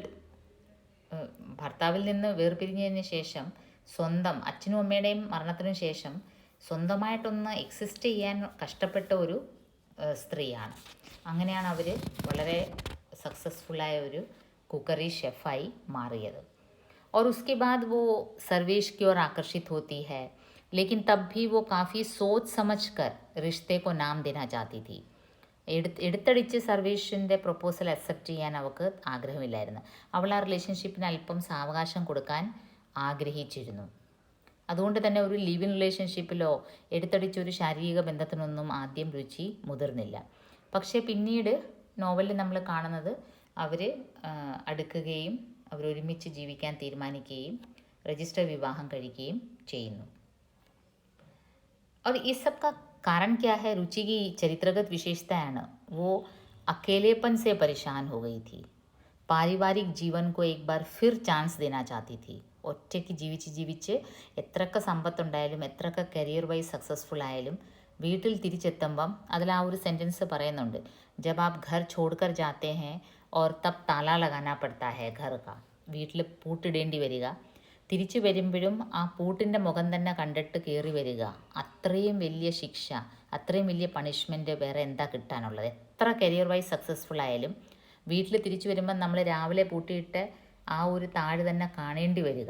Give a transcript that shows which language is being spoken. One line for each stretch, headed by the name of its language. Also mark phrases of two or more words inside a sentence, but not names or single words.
Malayalam: ഭർത്താവിൽ നിന്ന് വേർപിരിഞ്ഞതിന് ശേഷം സ്വന്തം അച്ഛനും അമ്മയുടെയും മരണത്തിനു ശേഷം സ്വന്തമായിട്ടൊന്ന് എക്സിസ്റ്റ് ചെയ്യാൻ കഷ്ടപ്പെട്ട ഒരു സ്ത്രീയാണ്. അങ്ങനെയാണ് അവർ വളരെ സക്സസ്ഫുള്ളായ ഒരു കുക്കറി ഷെഫായി മാറിയത്.
Hindi: और उसके बाद वो सर्वेश की ओर आकर्षित होती है, लेकिन तब भी वो काफ़ी सोच समझ कर रिश्ते को नाम देना चाहती थी.
Malayalam: എടുത്തടിച്ച് സർവേഷിൻ്റെ
English: proposal accept
Malayalam: ചെയ്യാൻ അവൾക്ക് ആഗ്രഹമില്ലായിരുന്നു. അവൾ ആ റിലേഷൻഷിപ്പിന് അല്പം സാവകാശം കൊടുക്കാൻ ആഗ്രഹിച്ചിരുന്നു. അതുകൊണ്ട് തന്നെ ഒരു
English: live in
Malayalam: റിലേഷൻഷിപ്പിലോ എടുത്തടിച്ചൊരു ശാരീരിക ബന്ധത്തിനൊന്നും ആദ്യം രുചി മുതിർന്നില്ല. പക്ഷേ പിന്നീട് നോവലിൽ നമ്മൾ കാണുന്നത് അവർ അടുക്കുകയും അവരൊരുമിച്ച് ജീവിക്കാൻ തീരുമാനിക്കുകയും രജിസ്റ്റർ വിവാഹം കഴിക്കുകയും ചെയ്യുന്നു.
Hindi: और इस सब का कारण क्या है? रुचि की चरित्रगत विशेषताएं वो अकेलेपन से परेशान हो गई थी. पारिवारिक जीवन को एक बार फिर चांस देना चाहती थी.
Malayalam: ഒറ്റയ്ക്ക് ജീവിച്ച് എത്രയൊക്കെ സമ്പത്തുണ്ടായാലും എത്രയൊക്കെ
English: career wise successful
Malayalam: ആയാലും വീട്ടിൽ തിരിച്ചെത്തുമ്പം അതിൽ ആ ഒരു സെൻറ്റൻസ് പറയുന്നുണ്ട്,
Hindi: जब आप घर छोड़कर जाते हैं और तब ताला लगाना पड़ता है घर का.
Malayalam: വീട്ടിൽ പൂട്ടിടേണ്ടി വരിക. തിരിച്ചു വരുമ്പോഴും ആ പൂട്ടിൻ്റെ മുഖം തന്നെ കണ്ടിട്ട് കയറി വരിക, അത്രയും വലിയ ശിക്ഷ, അത്രയും വലിയ പണിഷ്മെൻറ്റ് വേറെ എന്താ കിട്ടാനുള്ളത്? എത്ര
English: career wise successful
Malayalam: ആയാലും വീട്ടിൽ തിരിച്ചു വരുമ്പം നമ്മൾ രാവിലെ പൂട്ടിയിട്ട് ആ ഒരു താഴ് തന്നെ കാണേണ്ടി വരിക.